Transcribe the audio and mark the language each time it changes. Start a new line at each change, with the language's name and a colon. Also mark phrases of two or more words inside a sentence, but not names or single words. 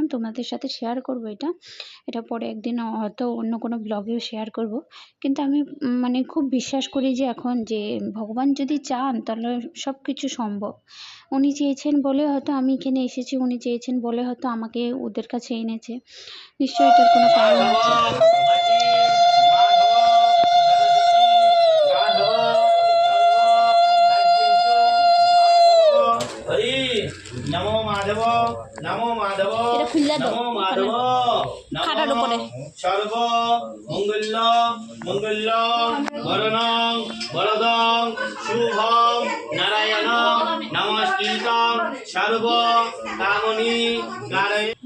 Bangla: তোমাদের সাথে শেয়ার করবো এটা পরে একদিন হয়তো অন্য কোনো ব্লগেও শেয়ার করব। কিন্তু আমি খুব বিশ্বাস করি যে এখন যে ভগবান যদি চান তাহলে সব কিছু সম্ভব। উনি চেয়েছেন বলে হয়তো আমি এখানে এসেছি, উনি চেয়েছেন বলে হয়তো আমাকে ওদের কাছে এনেছে। নিশ্চয়ই এটার কোনো কারণ আছে।
Sanskrit: नमो माधव नमो माधव नमो माधव नमो सर्व मंगल मंगल वरणं वरदं शुभं नारायण नमस्कृतं सर्व कामनी कारय